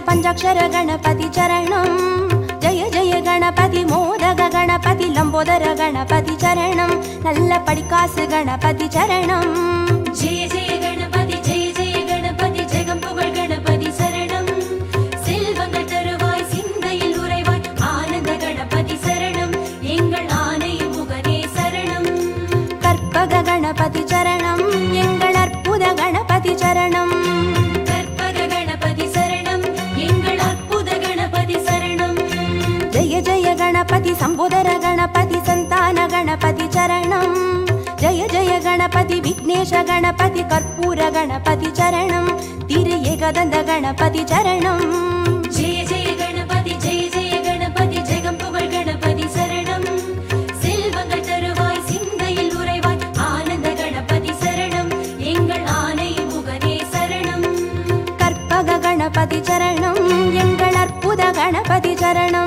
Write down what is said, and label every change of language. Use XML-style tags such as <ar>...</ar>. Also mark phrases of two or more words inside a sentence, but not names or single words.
<sa>पंचाक्षर गणपति चरणं जय जय गणपति मोदक गणपति लंबोदर गणपति चरणं</sa> <ta>நல்ல படிக்காசு</ta> <sa>गणपति चरणं जय जय गणपति</sa> <ta>ஜெகம் புகழ் கணபதி சரணம் செல்வங்கள் தருவாய் சிந்தையில் உறைவாய் ஆனந்த கணபதி சரணம் எங்கள் ஆனை முகனே சரணம்</ta> <sa>கற்பக गणपति चरणं</sa> <ta>எங்கள் அற்புத</ta> <sa>गणपति चरणं जय जय गणपति संबोधर गणपति संतान गणपति चरणं जय जय गणपति विघ्नेश गणपति कर्पूर गणपति चरणं तिरु एकदन्त गणपति चरणं जय जय गणपति</sa> <ta>ஜெகம் புகழ் கணபதி சரணம் செல்வங்கள் தருவாய் சிந்தையில் உறைவாய் ஆனந்த கணபதி சரணம் எங்கள் ஆனை முகனே சரணம் கற்பக</ta> <sa>गणपति चरणं</sa> <ta>எங்கள் அற்புத</ta> <sa>गणपति चरणं</sa>